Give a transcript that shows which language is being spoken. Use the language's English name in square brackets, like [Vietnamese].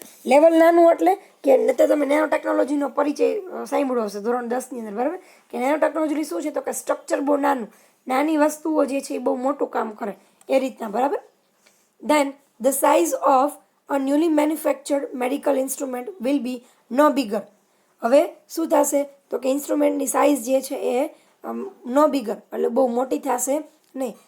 [Gujarati] Level નાનું એટલે કે નહીંતર તમે નેનો ટેકનોલોજીનો પરિચય સાંભળ્યો હશે ધોરણ 10ની અંદર, બરાબર. કે નેનો ટેકનોલોજી શું છે તો કે સ્ટ્રક્ચર બહુ નાની વસ્તુઓ જે છે એ બહુ મોટું કામ કરે એ રીતના, બરાબર. [English] Then the size of a newly manufactured medical instrument will be no bigger. [Gujarati] હવે શું થશે તો કે ઇન્સ્ટ્રુમેન્ટની સાઇઝ જે છે એ [English] નો બિગર [Gujarati] એટલે બહુ મોટી થશે નહીં.